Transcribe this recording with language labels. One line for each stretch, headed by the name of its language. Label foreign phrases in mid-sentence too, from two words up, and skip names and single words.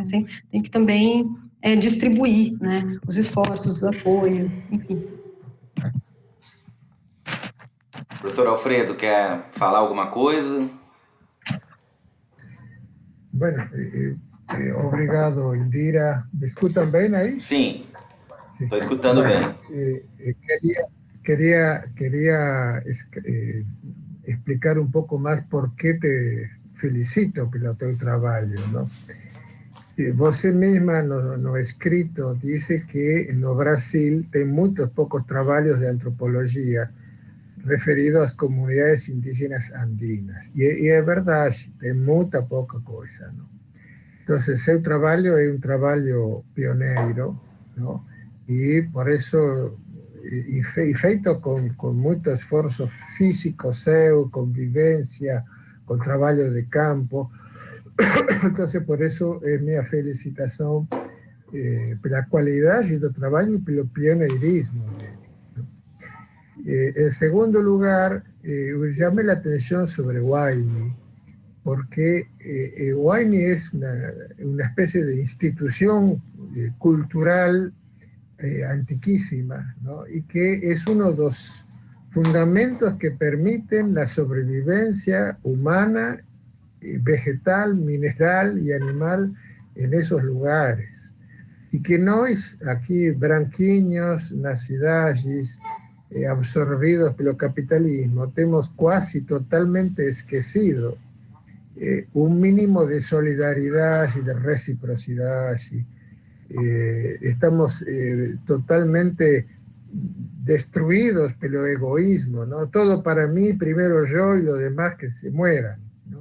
Portuguese: Sempre, tem que também distribuir, né? Os esforços, os apoios, enfim. Professor Alfredo, quer falar alguma coisa?
Spanish: Bueno, obrigado, Indira. ¿Me escuchan bien ahí?
Portuguese: Sim,
Spanish: Sí.
Portuguese: estou escutando
Spanish: Bueno,
Portuguese: bem.
Spanish: quería explicar un poco más por qué te felicito
Portuguese: pelo teu trabalho,
Spanish: ¿no?
Portuguese: Você mesma no escrito dice que no Brasil tem
Spanish: muchos pocos
Portuguese: trabalhos de antropología referidos às comunidades indígenas andinas. E é verdade, tem muita pouca coisa, ¿no? Entonces, seu trabalho é um trabalho pioneiro, ¿no? E por isso, e feito com muito esforço físico seu, convivência, com trabalho de campo.
Spanish: Entonces, por eso es mi felicitación por la calidad do trabajo y por el pioneirismo. En segundo lugar, llamé la atención sobre Huayni, porque Huayni es una especie de institución cultural antiquísima, ¿no? Y que es uno de los fundamentos que permiten la sobrevivencia humana, vegetal, mineral y animal en esos lugares. Y que
Portuguese: nós, aquí, branquiños, nas cidades, absorbidos pelo capitalismo, temos quase totalmente esquecido
Spanish: un mínimo de solidaridad y de reciprocidad. Estamos totalmente destruidos pelo egoísmo, ¿no? Todo para mí, primero yo y los demás que se mueran, ¿no?